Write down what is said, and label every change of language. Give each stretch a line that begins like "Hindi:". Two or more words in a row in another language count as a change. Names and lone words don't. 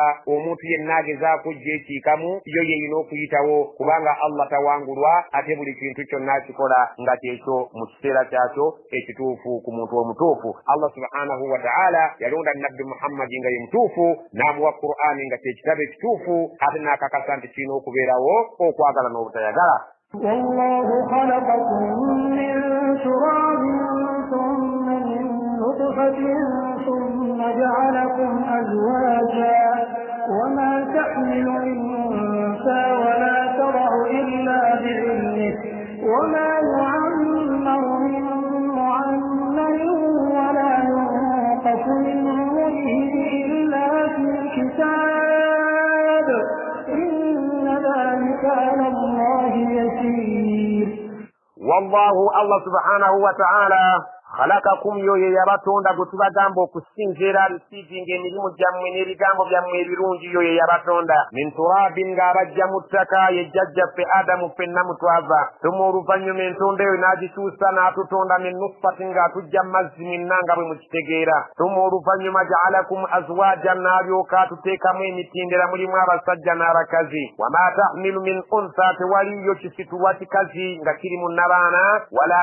Ganda: Omuntu yenna agezaako ojja ekiikamu yo yeyina okuyitawo kubanga Allah tawangulwa ate buli kintu kyonna akikola nga kyekyo mu kiseera kyakyo ekituufu ku muntu omutuufu. Allah
Arabic: سبحانه وتعالى
Ganda: yalonda nabbi Muhammad nga ye mutuufu n'amuwa Qur'ani nga kyekitabo ekituufu ate n'akakasa nti kirina okubeerawo okwagala n'obutayagala.
Arabic: والله خلقكم من تراب ثم من نطفة ثم جعلكم أزواجا وما تحمل من أنثى ولا تضع إلا بعلمه وما يعمر من معمر ولا ينقص من عمره إلا في كتاب إن ذلك على الله يسير. والله الله سبحانه وتعالى خلقكم
Ganda: yoye yabatonda gutubagamba okusinzira receiving emirimu gyammwe n'ebigambo byammwe ebirungi yoye yabatonda
Arabic: من تراب
Ganda: ng'abajja mu ttaka ye jjajjaffe Adamu ffenna mutwava tuma oluvannyuma entonda eyo n'agituusa n'atutonda
Arabic: من نطفة
Ganda: ng'atujja mazzi minna nga bwe mukitegeera tuma oluvannyuma
Arabic: جعلكم أزواجا
Ganda: n'alyoka atuteekamu emitindera mulimu abasajja n'abakazi
Arabic: وما تحمل من أنثى
Ganda: tewaliyo kisitulwa kikazi nga kiri mu nnabaana wala